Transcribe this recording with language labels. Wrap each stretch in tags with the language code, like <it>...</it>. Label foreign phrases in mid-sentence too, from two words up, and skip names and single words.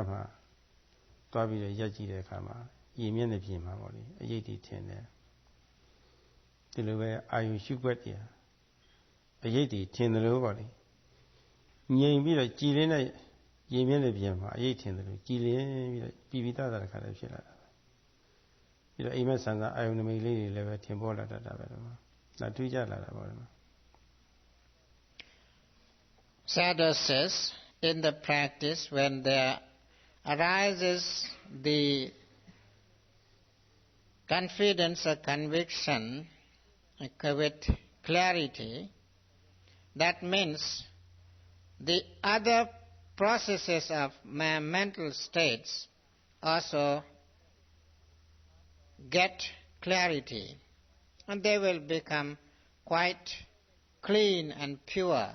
<my>မှာသွားပြီးတော့ရက်ကြည့်တဲ့အခါမှာရေမျက်နှာပြင်မှာပေါ့လေအရေးတည်ထင်တယ်ဒီလိုပဲအာယုရှုွက်တရားအရေးတည်ထင်တယ်လို့ပေါ့လေငြိမ်ပြီးတော့ကြည်လင်းတဲ့ရေမျက်နှာပြင်မှာအရေးထင်တယ်လို့ကြည်လင်းပြီးတော့ပြီးတတ်တာခါလည်းဖြစ်လာတာပြီးတော့အိမ်မက်ဆန်စာအာယုနမိတ်လေးတွေလည်းပဲထင်ပေါ်လာတတ်တာပဲတော့ဒါတွေးကြလာတာပေါ့လေ</my> <en>Sayadaw says, in the practice, when there arises the confidence or conviction with clarity, that means the other processes of mental states also get clarity, and they will become quite clean and pure.</en>